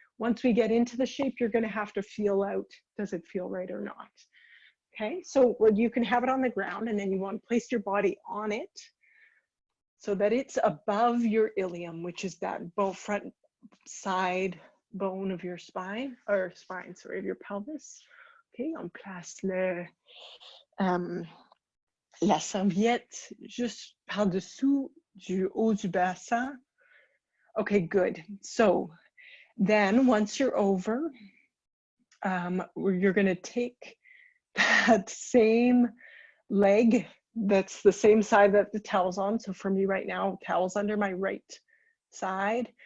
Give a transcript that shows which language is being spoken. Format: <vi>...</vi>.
<en>Once we get into the shape, you're going to have to feel out, does it feel right or not? Okay, so you can have it on the ground, and then you want to place your body on it so that it's above your ilium, which is that front side bone of your spine, of your pelvis.</en> <fr>Okay, on place la serviette juste par-dessous du haut du bassin.</fr> <en>Okay, good. So then once you're over, you're going to take that same leg, that's the same side that the towel's on. So for me right now, towel's under my right side.</en>